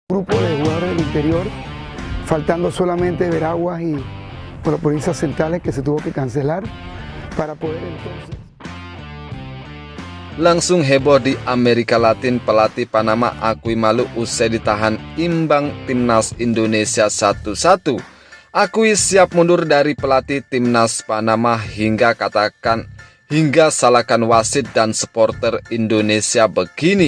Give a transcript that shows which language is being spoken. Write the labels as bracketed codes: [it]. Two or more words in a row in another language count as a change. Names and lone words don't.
[es] grupo de jugadores del interior, faltando solamente Veraguas y por las provincias centrales que se tuvo que cancelar para poder entonces. [id] Langsung heboh di Amerika Latin, pelatih Panama akui malu usai ditahan imbang timnas Indonesia 1-1. Akui siap mundur dari pelatih timnas Panama hingga salahkan wasit dan supporter Indonesia begini.